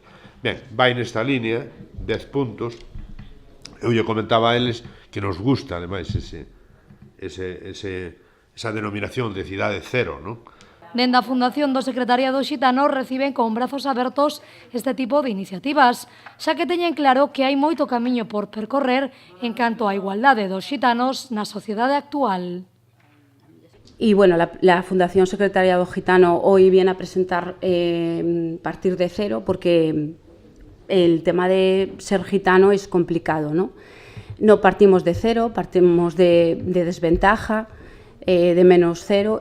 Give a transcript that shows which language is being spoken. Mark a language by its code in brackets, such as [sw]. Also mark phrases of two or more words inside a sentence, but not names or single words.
[gl] Ben, vai nesta línea, 10 puntos. Eu lle comentaba a eles que nos gusta, ademais, esa denominación de cidade cero, non? Dende a Fundación do Secretariado Xitano reciben con brazos abertos este tipo de iniciativas, xa que teñen claro que hai moito camiño por percorrer en canto á igualdade dos xitanos na sociedade actual. [es] Y bueno, la Fundación Secretariado Gitano hoy viene a presentar Partir de Cero porque el tema de ser gitano es complicado, ¿no? No partimos de cero, partimos de desventaja, de menos cero.